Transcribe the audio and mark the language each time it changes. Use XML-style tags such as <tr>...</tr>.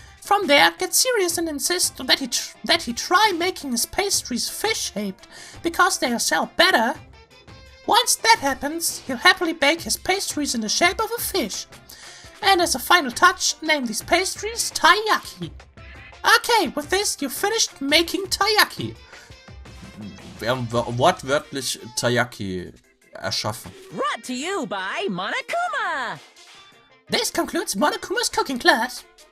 <en>From there, get serious and insist that he try making his pastries fish-shaped, because they'll sell better. Once that happens, he'll happily bake his pastries in the shape of a fish. And as a final touch, name these pastries taiyaki. Okay, with this, you've finished making taiyaki.</en> <de>Wir haben wortwörtlich Taiyaki erschaffen.</de> <en>Brought to you by Monokuma. This concludes Monokuma's cooking class.</en>